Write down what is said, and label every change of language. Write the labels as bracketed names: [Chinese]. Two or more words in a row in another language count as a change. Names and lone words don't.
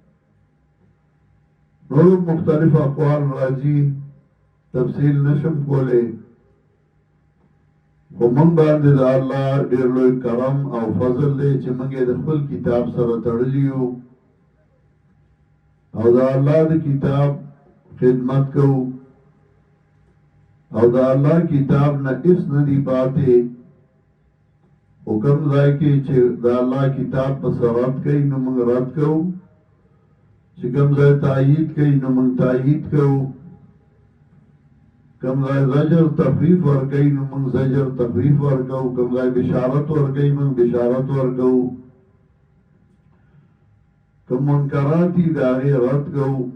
[Pashto] نور مختلف اقوال راځي، تفصیل نشم کولی، خو موږ باندې د الله ډېر لوی کرم او فضل دی چې موږ یې د خپل کتاب سره تړلي یو او د الله د کتاب خدمت کوو او دا الله کتاب نه اس ندی پاتے. حکم ځای کې چې دا الله کتاب په رد کوي نو موږ رد کوو، چې کوم ځای تایید کوي نو موږ تایید کوو، کوم ځای زجر تخفیف ورکوي نو موږ زجر تخفیف ورکوو، کوم ځای بشارت ورکوي موږ بشارت ورکوو، کوم منکرات دي د هغې رد کوو.